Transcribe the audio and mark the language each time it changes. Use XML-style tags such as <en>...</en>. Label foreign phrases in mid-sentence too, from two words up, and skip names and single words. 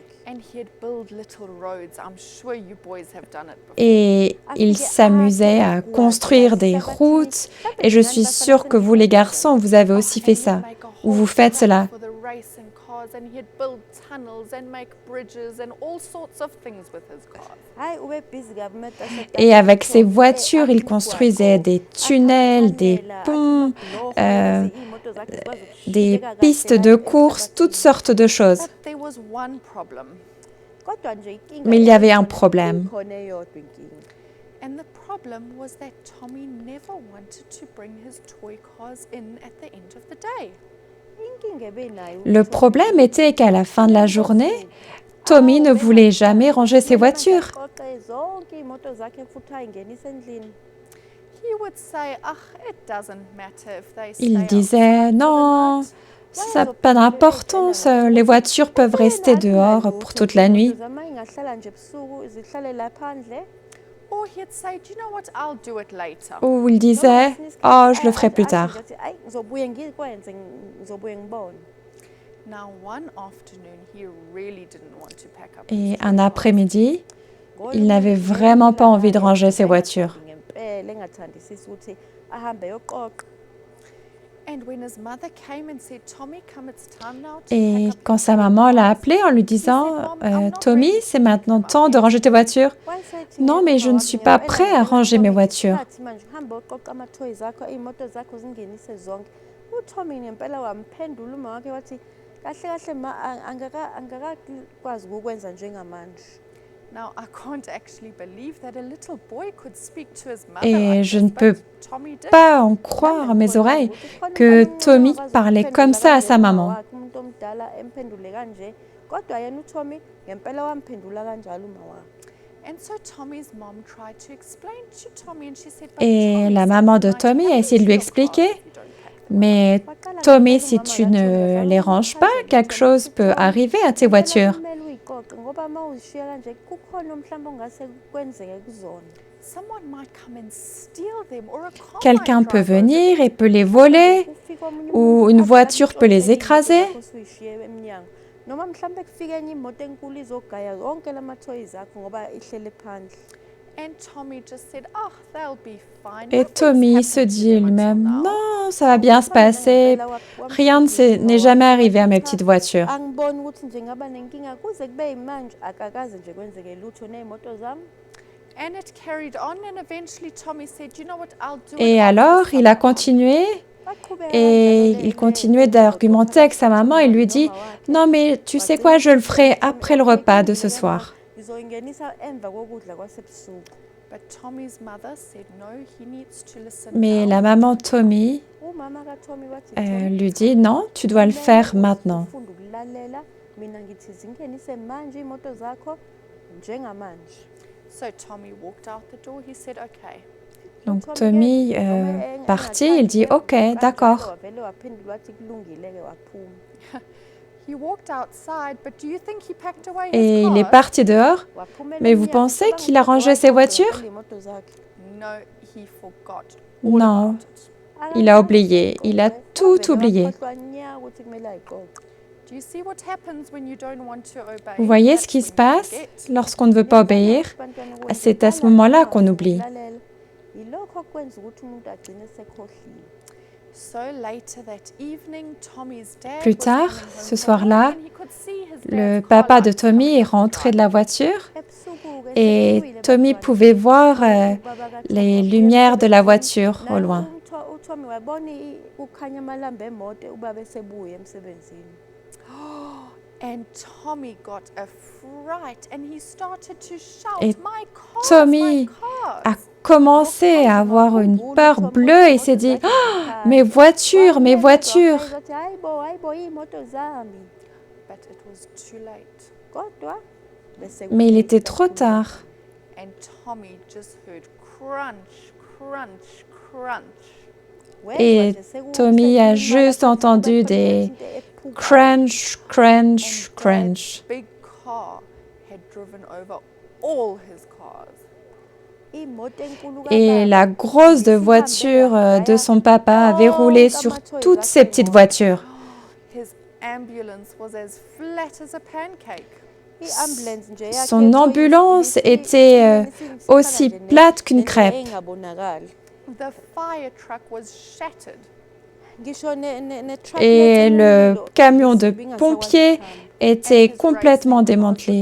<en>And he'd build little roads. I'm sure you boys have done it before.</en> <fr>Et il s'amusait à construire des routes et je suis sûre que vous les garçons, vous avez aussi fait ça, ou vous faites cela.</fr> <en>For the racing cars, and he'd build tunnels and make bridges and all sorts of things with his cars.</en> <zu>Hayi ube busy kabi matashe.</zu> <fr>Et avec ses voitures, il construisait des tunnels, des ponts, des pistes de course, toutes sortes de choses.</fr> <en>But there was one problem,</en> <zu>Kodwa nje inkinga</zu> <fr>Mais il y avait un problème.</fr> <zu>ikhona eyodwa inkinga.</zu> <en>and the problem was that Tommy never wanted to bring his toy cars in at the end of the day.</en> <zu>Inkinga ebenayo.</zu> <fr>Le problème était qu'à la fin de la journée, Tommy ne voulait jamais ranger ses voitures.</fr> <zu>Aqoqe zonke imoto zakhe futhi ayingenise endlini.</zu> <en>He would say, it doesn't matter if they stay</en> <fr>Il</fr> <en>outside</en> <fr>disait</fr> <en>for the</en> <fr>non,</fr> <en>night."</en> <fr>ça n'a pas d'importance, les voitures peuvent rester dehors pour toute la nuit.</fr> <zu>Zama ingahlala nje ebusuku zihlale la phandle.</zu> <en>Or he'd say, do you know what, I'll do it later.</en> <fr>Ou il disait oh, je le ferai plus tard.</fr> <zu>Ayi ngizobuye ngikwenze ngizobuye ngibone.</zu> <en>Now, one afternoon, he really didn't want to pack up</en> <fr>Et</fr> <en>his</en> <fr>un</fr> <en>toy</en> <fr>après-midi, il n'avait vraiment pas envie de ranger ses voitures.</fr> <zu>Ngempela engathandisisi ukuthi ahambe yoqoqa.</zu> <en>And when his mother came and said, Tommy, come, it's time now to</en> <fr>Et</fr> <en>pack up</en> <fr>quand</fr> <en>your</en> <fr>sa</fr> <en>toy</en> <fr>maman l'a</fr> <en>cars,"</en> <fr>appelé en lui disant Tommy, c'est maintenant temps de ranger tes voitures. Non, mais je ne suis pas prêt à ranger mes voitures.</fr> <zu>Hamba uqoqa ama-toys akho, iy'moto zakho zingenise zonke. UTommy ngempela wamphendula uma wakhe wathi kahle kahle ma angakakwazi ukukwenza njengamanje.</zu> <en>Now, I can't actually believe that a little boy could speak to his mother</en> <fr>Et</fr> <en>like</en> <fr>je</fr> <en>this,</en> <fr>ne peux</fr> <en>but Tommy did.</en> <fr>Pas en croire à mes oreilles que Tommy parlait comme ça à sa maman.</fr> <zu>Umuntu omdala emphendule kanje, kodwa yena uTommy ngempela wamphendula kanjalo uma wakhe.</zu> <en>And so Tommy's mom tried to explain to Tommy, and she said, "But</en> <fr>Et</fr> <en>Tommy,</en> <fr>la</fr> <en>it's</en> <fr>maman de</fr> <en>not</en> <fr>Tommy a</fr> <en>happen</en> <fr>essayé de</fr> <en>to</en> <fr>lui</fr> <en>your cars</en> <fr>expliquer,</fr> <en>if you don't pack them."</en> <fr>mais Tommy, si tu ne les ranges pas, quelque chose peut arriver à tes voitures.</fr> <zu>Kumele uyiqoqe ngoba uma uzishiya kanje kukhona mhlawumbe ongase kwenzeke kuzona.</zu> <en>Someone might come and steal them, or a car</en> <fr>Quelqu'un</fr> <en>might</en> <fr>peut</fr> <en>drive over</en> <fr>venir</fr> <en>them.</en> <fr>et peut les voler,</fr> <zu>Kufika omunye</zu> <fr>ou</fr> <zu>umuntu</zu> <fr>une</fr> <zu>athi</zu> <fr>voiture peut les</fr> <zu>uqoqe</zu> <fr>écraser.</fr> <zu>imoto zakho usuyishiye emnyango. Noma mhlawumbe kufika enye imoto enkulu izogaya zonke lama-toys akho ngoba ihlele phandle.</zu> <en>And Tommy just said, they'll be fine.</en> <fr>Et</fr> <en>Nothing's</en> <fr>Tommy</fr> <en>happened</en> <fr>se</fr> <en>to</en> <fr>dit</fr> <en>them until</en> <fr>lui-même,</fr> <en>now."</en> <fr>non, ça va bien se passer, rien n'est jamais arrivé à mes petites voitures.</fr> <zu>Angiboni ukuthi nje ngaba nenkinga kuze kube yimanje akakaze nje kwenzeke lutho ney'moto zami.</zu> <en>And it carried on, and eventually Tommy said, "You know what, I'll do it</en> <fr>Et</fr> <en>after</en> <fr>alors, il a</fr> <en>supper."</en> <fr>continué</fr> <zu>Baqhubeka</zu> <fr>et</fr> <zu>kanjalo</zu> <fr>il continuait d'argumenter avec sa maman. Il lui dit, non mais tu sais quoi, je le ferai après le repas de ce soir.</fr> <zu>Ngizoyingenisa emva kokudla kwasebusuku.</zu> <en>But Tommy's mother said, "No, he needs to listen</en> <fr>Mais</fr> <en>now."</en> <fr>la maman Tommy</fr> <zu>Umama kaTommy wathi Tommy,</zu> <fr>lui dit, non, tu dois le faire maintenant.</fr> <zu>ufunda ukulalela, mina ngithi zingenise manje imoto zakho njengamanje.</zu> <en>So Tommy walked out the door. He said, "Okay."</en> <fr>Donc Tommy partit, il dit « Ok, d'accord ».</fr> <zu>wavele waphendula wathi kulungile-ke waphuma.</zu> <en>He walked outside, but do you think he packed away</en> <fr>Et</fr> <en>his</en> <fr>il est</fr> <en>cars?</en> <fr>parti dehors.</fr> <zu>Waphumela</zu> <fr>Mais vous</fr> <zu>emnyango,</zu> <fr>pensez</fr> <zu>ucabanga</zu> <fr>qu'il a</fr> <zu>ukuthi</zu> <fr>rangé ses</fr> <zu>wayegcina</zu> <fr>voitures?</fr> <zu>ngempela iy'moto zakhe?</zu> <en>No, he forgot all</en> <fr>Non,</fr> <en>about it.</en> <fr>il a</fr> <zu>Akazange</zu> <fr>oublié. Il a</fr> <zu>ayiqoqe.</zu> <fr>tout</fr> <zu>Wavele</zu> <fr>oublié.</fr> <zu>wakhohlwa nya ukuthi kumele ayiqoqe.</zu> <en>Do you see what happens when you don't want to obey?</en> <fr>Vous voyez</fr> <en>That's</en> <fr>ce qui</fr> <en>when</en> <fr>se</fr> <en>you</en> <fr>passe</fr> <en>forget.</en> <fr>lorsqu'on ne veut pas obéir? C'est à ce moment-là qu'on oublie.</fr> <zu>Yilokho okwenza ukuthi umuntu agcine sekhohliwe.</zu> <en>So later that evening, Tommy's dad</en> <fr>Plus</fr> <en>was</en> <fr>tard,</fr> <en>coming home</en> <fr>ce</fr> <en>from</en> <fr>soir-là,</fr> <en>work and he could see his</en> <fr>le</fr> <en>dad's car</en> <fr>papa de</fr> <en>lights</en> <fr>Tommy</fr> <en>coming</en> <fr>est</fr> <en>up the</en> <fr>rentré de la</fr> <en>driveway.</en> <fr>voiture</fr> <zu>Ebusuku-ke</zu> <fr>et</fr> <zu>sebuyile</zu> <fr>Tommy</fr> <zu>bantwana.</zu> <fr>pouvait voir</fr> <zu>Ubaba kaTommy</zu> <fr>les</fr> <zu>wabuya</zu> <fr>lumières de la</fr> <zu>emsebenzini.</zu> <fr>voiture au</fr> <zu>Naye</zu> <fr>loin.</fr> <zu>uTommy wabona kukhanya amalambu emoto ubaba esebuya emsebenzini.</zu> <en>And Tommy got a fright and he started to shout,</en> <fr>Et</fr> <en>"My cars,</en> <fr>Tommy</fr> <en>my cars!"</en> <fr>a commencé à avoir une peur bleue et s'est dit « Ah, mes voitures, mes voitures !»</fr> <zu>Hayibo, hayibo, iy'moto zami.</zu> <en>But it was too late.</en> <zu>Kodwa bese</zu> <fr>Mais il</fr> <zu>kulate</zu> <fr>était trop</fr> <zu>kakhulu.</zu> <fr>tard.</fr> <en>And Tommy just heard crunch, crunch, crunch.</en> <zu>Wezwa</zu> <fr>Et</fr> <zu>nje</zu> <fr>Tommy a</fr> <zu>sekulimala</zu> <fr>juste</fr> <zu>kakhulu,</zu> <fr>entendu</fr> <zu>bakhona</zu> <fr>des</fr> <zu>into ephukayo.</zu> <en>crunch, crunch, And crunch. that big car had driven over all his cars.</en> <zu>Imoto enkulu</zu> <fr>Et</fr> <zu>kababa</zu> <fr>la grosse de voiture de son papa avait roulé sur toutes ces petites voitures.</fr> <en>His ambulance was as flat as a pancake.</en> <zu>i-ambulance nje yakhe</zu> <fr>Son</fr> <zu>yethoyisi</zu> <fr>ambulance</fr> <zu>ibisi-</zu> <fr>était</fr> <zu>ibisi-</zu> <fr>aussi</fr> <zu>ibifana nje</zu> <fr>plate qu'une</fr> <zu>nento</zu> <fr>crêpe.</fr> <zu>engabonakali.</zu> <en>The fire truck was shattered.</en> <zu>Ngisho ne-truck</zu> <fr>Et</fr> <zu>lethi</zu> <fr>le</fr> <zu>enomlilo,</zu> <fr>camion de</fr> <zu>isimbi ingasakwazi</zu> <fr>pompiers</fr> <zu>ukuhamba.</zu> <fr>était</fr> <en>And his</en> <fr>complètement</fr> <en>racing cars</en> <fr>démantelé.</fr>